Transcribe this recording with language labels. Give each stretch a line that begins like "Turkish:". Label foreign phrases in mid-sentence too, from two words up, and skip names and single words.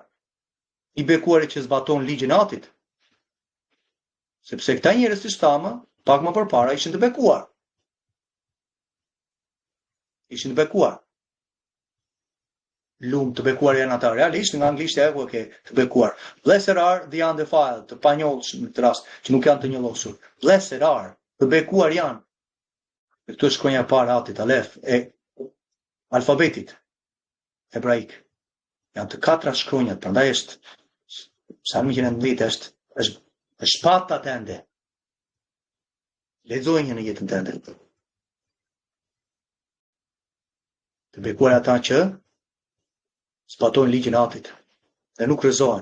Albanian: I bekuari që zbaton ligjin e Atit. Sepse këta njerëz të shtamë, pak më përpara ishin të bekuar. Ishin të bekuar. Lumë të bekuar janë ata, realisht nga anglisht e të bekuar.
English: Blessed are the undefiled,
Albanian: të panjollshëm në të rast, që nuk janë të njollosur.
English: Blessed are,
Albanian: të bekuar janë. Dhe këtu është shkronja e parë Atit, Alef, e alfabetit hebraik. Janë të katra shkronjat, prandaj është Psalmi 119 është shpata tënde. Lexoj një në jetën tënde. Të bekuar ata që zbatojnë ligjin e Atit dhe nuk rrëzohen.